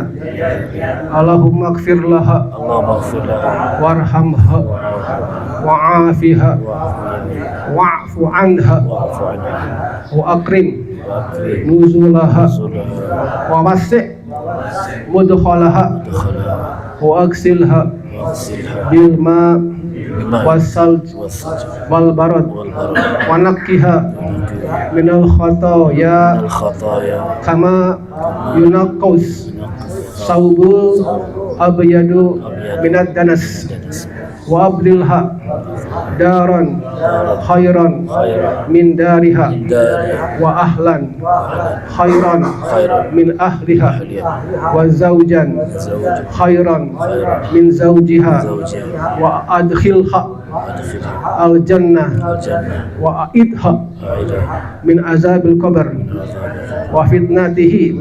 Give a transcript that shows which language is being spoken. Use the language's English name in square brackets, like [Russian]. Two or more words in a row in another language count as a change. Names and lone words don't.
[Arabic] اللهم اغفر لها وارحمها وعافها واعف عنها وأكرم نزلها ووسع مدخلها واغسلها بالماء والثلج والبرد ونقها من الخطايا كما ينقى الثوب الأبيض من الدنس وأبدلها دارا خيرا من دارها وأهلا خيرا من أهلها وزوجا خيرا من زوجها وأدخلها الجنة وأعذها من عذاب القبر وفتنته